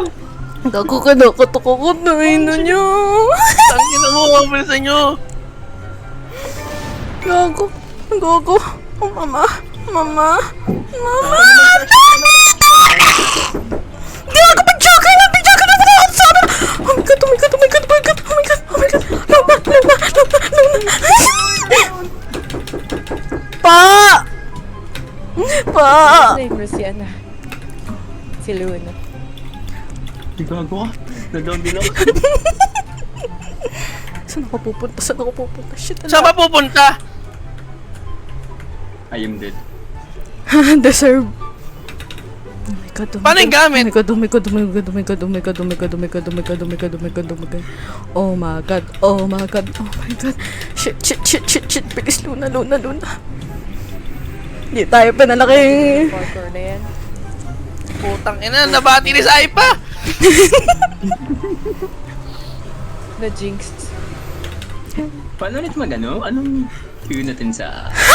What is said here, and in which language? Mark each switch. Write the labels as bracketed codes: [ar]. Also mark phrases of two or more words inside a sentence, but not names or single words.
[tl] Gago ka na, katukukot na ino nyo! Tangin na mo, mabilisan nyo. Gago! Gago! Oh, mama! Mama! Mama! Gago! Pag-joker na! Pag-joker na! [en] Oh my god! Oh my god! Oh my god! Oh my god! Oh my god! Oh my god! [tl] Luma! Luma! Luma! Pa! Pa! Name si Ana. Si Luna. Gago ka. Nag-down din ako. Saan ako pupunta? Saan ako pupunta? Shit! Saan ba pupunta? [en] I am dead. Deserve. Oh my god. Oh my [tl] Paano yung [en] god. [tl] gamit? [en] Oh my god. Oh my god. Oh my god. Oh my god. Oh my god. Oh my god. Oh my god. Oh my god. Oh my god. Oh my god. Oh my god. Oh my god. Oh my god. Shit. [tl] Bilis, Luna. Hindi tayo pinalaki. Parkour na yan. Putang ina, nabati ni Saipa. Na-jinx. Paano ulit magano? Anong view natin sa...